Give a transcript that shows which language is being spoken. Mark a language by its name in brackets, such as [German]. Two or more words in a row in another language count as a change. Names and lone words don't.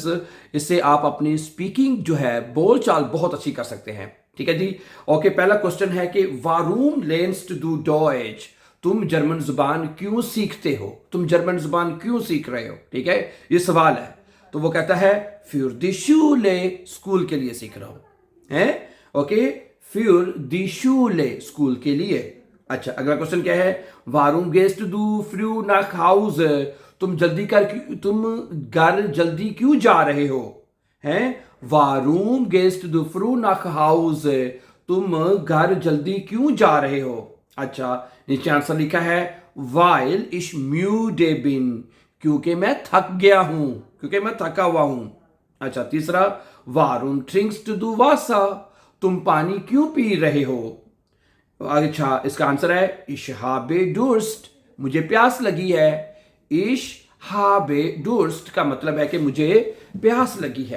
[Hindi] इससे आप अपनी स्पीकिंग जो है बोल चाल बहुत अच्छी कर सकते हैं। ठीक है जी। ओके, पहला क्वेश्चन है कि [German] Warum lernst du Deutsch, [Hindi] तुम जर्मन जुबान क्यों सीखते हो, तुम जर्मन जुबान क्यों सीख रहे हो। ठीक है, ये सवाल है। तो वो कहता है [German] für die Schule, [Hindi] स्कूल के लिए सीख रहा हूं है। ओके, [German] für die Schule, [Hindi] स्कूल के लिए। अच्छा, अगला क्वेश्चन क्या है? [German] warum gehst du früh nach Hause, [Hindi] तुम घर जल्दी क्यों जा रहे हो हैं। [German] warum gehst du früh nach Hause, [Hindi] तुम घर जल्दी क्यों जा रहे हो। अच्छा, नीचे आंसर लिखा है [German] weil ich müde bin, [Hindi] क्योंकि मैं थक गया हूं, क्योंकि मैं थका हुआ हूं। अच्छा, तीसरा [German] Warum trinkst du Wasser, [Hindi] तुम पानी क्यों पी रहे हो। अच्छा, इसका आंसर है [German] Ich habe Durst, [Hindi] मुझे प्यास लगी है। [German] Ich habe Durst [Hindi] का मतलब है कि मुझे प्यास लगी है।